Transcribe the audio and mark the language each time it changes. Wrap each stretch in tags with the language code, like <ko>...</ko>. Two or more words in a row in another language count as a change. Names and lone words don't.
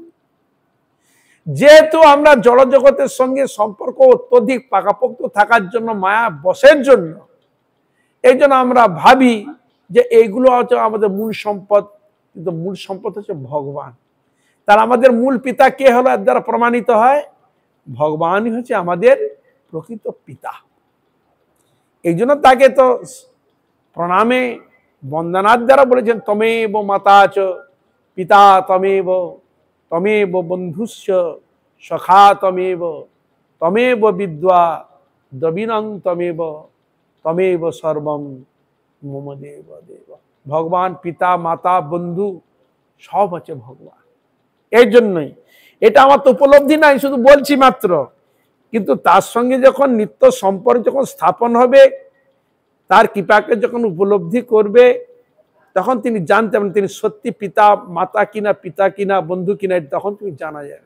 <bn>যেহেতু আমরা জড় জগতের সঙ্গে সম্পর্ক অত্যধিক পাকাপোক্ত থাকার জন্য, মায়া বশের জন্য, এই জন্য আমরা ভাবি যে এইগুলো হচ্ছে আমাদের মূল সম্পদ, কিন্তু মূল সম্পদ হচ্ছে ভগবান। তার আমাদের মূল পিতা কে হলো? এর দ্বারা প্রমাণিত হয় ভগবানই হচ্ছে আমাদের প্রকৃত পিতা। এই জন্য তাকে তো প্রণামে বন্দনার দ্বারা বলেছেন,</bn> <sa>তমেব মাতা চ পিতা তমেব, তমেব বন্ধুস্য সখা তমেব, তমেব বিদ্যা দ্রবিণং তমেব, তমেব সর্বম মম দেব দেব।</sa> <bn>ভগবান পিতা, মাতা, বন্ধু সব হচ্ছে ভগবান। এই জন্যই এটা আমার তো উপলব্ধি নাই, শুধু বলছি মাত্র। কিন্তু তার সঙ্গে যখন নিত্য সম্পর্ক যখন স্থাপন হবে, তার কৃপাকে যখন উপলব্ধি করবে, তখন তিনি জানতে পারেন তিনি সত্যি পিতা মাতা কিনা, পিতা কিনা, বন্ধু কিনা, তখন তুমি জানা যাবে।</bn>